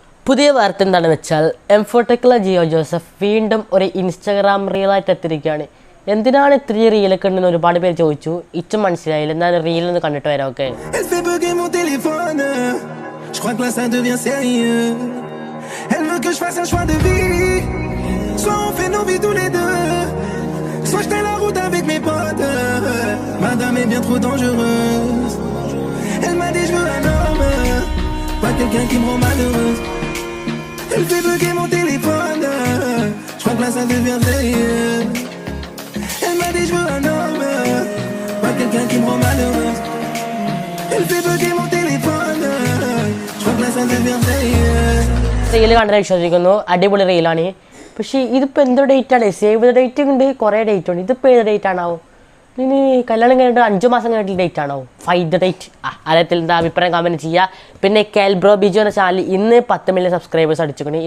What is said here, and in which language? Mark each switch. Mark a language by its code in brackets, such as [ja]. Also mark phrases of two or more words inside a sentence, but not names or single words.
[ml] പുതിയ വാർത്ത എന്താണെന്ന് വെച്ചാൽ എംഫോടെക്കിലെ ജിയോ ജോസഫ് വീണ്ടും ഒരു ഇൻസ്റ്റാഗ്രാം റീലായിട്ട് എത്തിയിരിക്കുകയാണ്. എന്തിനാണ് ഇത്രയും റീലൊക്കെ ഉണ്ടെന്ന് ഒരുപാട് പേര് ചോദിച്ചു. ഇച്ചും മനസ്സിലായില്ല. എന്നാലും റീലൊന്ന് കണ്ടിട്ട് വരാം. ഓക്കെ, [fr] soit je fais la route avec mes potes. Madame est bien trop dangereuse. Elle m'a dit je veux un homme, pas quelqu'un qui me rend malheureuse. Elle fait bugger mon téléphone, je crois que là ça devient sérieux. Elle m'a dit je veux un homme, pas quelqu'un qui me rend malheureuse. Elle fait bugger mon téléphone, je crois que là ça devient sérieux. [ml] റീല് കണ്ടത് വിശ്വസിക്കുന്നു. അടിപൊളി റീലാണ്. പക്ഷേ ഇതിപ്പോൾ എന്തോ ഡേറ്റാണ്? [en] save the date [ml] ഉണ്ട്, കുറേ ഡേറ്റ് ഉണ്ട്. ഇതിപ്പോൾ ഏത് ഡേറ്റ് ആണാവോ? ഇനി കല്യാണം കഴിഞ്ഞിട്ട് 5 മാസം കഴിഞ്ഞിട്ട് ഡേറ്റ് ആണോ? [en] find the date. [ml] അറിയത്തിൽ എന്താ അഭിപ്രായം കമൻറ്റ് ചെയ്യുക. പിന്നെ കാൽബ്രോ ബിജു എന്ന ചാനൽ ഇന്ന് 10 [en] million subscribers [ml] അടിച്ചിട്ടുണ്ട്.